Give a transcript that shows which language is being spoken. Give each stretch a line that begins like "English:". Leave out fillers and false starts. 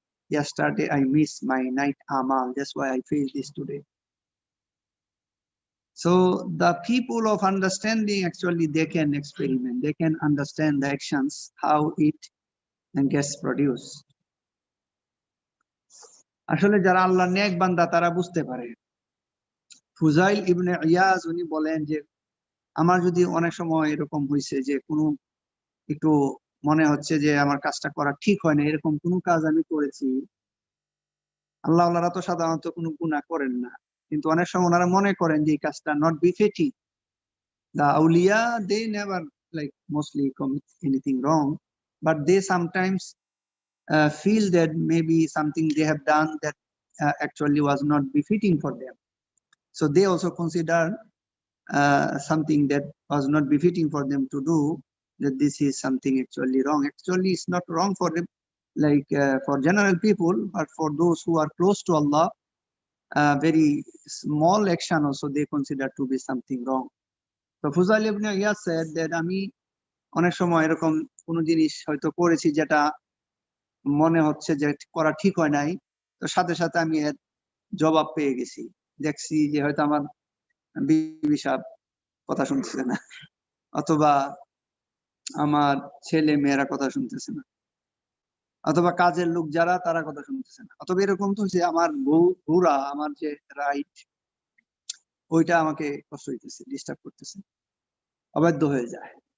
English: Yesterday I missed my night amal. That's why I faced this today. So the people of understanding, actually, they can experiment. They can understand the actions, how it gets produced.
Bangla: আসলে যারা আল্লাহ নেক বান্দা তারা বুঝতে পারে। ফুজাইল ইবনে ইয়াজ উনি বলেন যে আমার যদি অনেক সময় এরকম হয়েছে যে কোনো একটু মনে হচ্ছে যে আমার কাজটা করা ঠিক হয় না, এরকম কোনো কাজ আমি করেছি, আল্লাহ আল্লাহরা তো সাধারণত কোনো গুনাহ করেন না, কিন্তু অনেক সময় ওনারা মনে করেন যে এই কাজটা
English: Not befitting. The awliya, they never like mostly commit anything wrong, but they sometimes feel that maybe something they have done that actually was not befitting for them. So they also consider something that was not befitting for them to do, that this is something actually wrong. Actually, it's not wrong for them, like for general people, but for those who are close to Allah, very small action also they consider to be something wrong. So Fuzail ibn Iyas said that
Bangla: আমি অনেক সময় এরকম কোনো জিনিস হয়তো করেছি যেটা মনে হচ্ছে যে করা ঠিক হয় নাই, তো সাথে সাথে আমি এর জবাব পেয়ে গেছি। দেখছি যে হয়তো আমার বিবি সাহেব কথা শুনতেছে না, অথবা আমার ছেলে মেয়েরা কথা শুনতেছে না, অথবা কাজের লোক যারা তারা কথা শুনতেছে না, অথবা এরকম তো যে আমার ঘোড়া, আমার যে রাইট, ওইটা আমাকে কষ্ট হইতেছে, ডিস্টার্ব করতেছে, অবাধ্য হয়ে যায়।